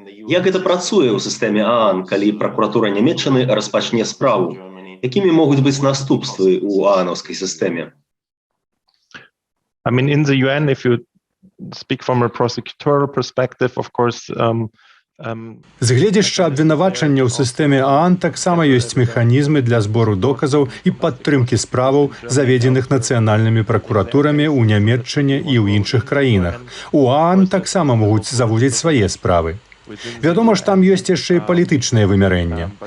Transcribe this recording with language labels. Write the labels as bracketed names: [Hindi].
[Belarusian] Як гэта працуе ў сістэме ААН, калі пракуратура Нямецчыны распачне справу? Якімі могуць быць наступствы ў ААНаўскай сістэме? [English] I mean, in the UN, if you speak from a prosecutorial perspective, of course, [Belarusian] З гледзяшча абвінавачання ў сістэме ААН таксама ёсць механізмы для збору доказаў і падтрымкі справаў, заведзеных нацыянальнымі пракуратурамі ў Нямецчыне і ў іншых краінах. У ААН таксама могуць заводзіць свае справы. Вядома ж, там ёсць яшчэ і палітычнае вымярэнне.